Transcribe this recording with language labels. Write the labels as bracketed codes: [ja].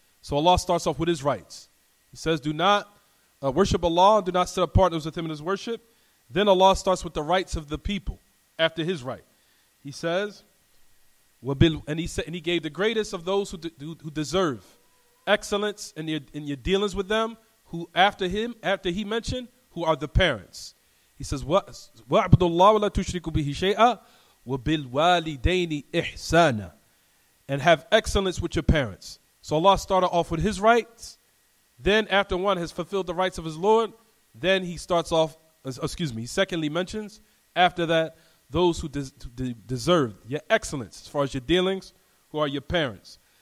[en] So Allah starts off with his rights. He says, do not worship Allah, do not set up partners with him in his worship. Then Allah starts with the rights of the people after his right. He says, and he gave the greatest of those who deserve excellence in your dealings with them, who after he mentioned, who are the parents. He says, [ar] وَاعْبُدُوا اللَّهَ وَلَا تُشْرِكُوا بِهِ شَيْئًا وَبِالْوَالِدَيْنِ إِحْسَانًا. [en] And have excellence with your parents. So Allah started off with his rights. Then after one has fulfilled the rights of his Lord, then he starts off, he secondly mentions, after that, those who deserve your excellence as far as your dealings, who are your parents.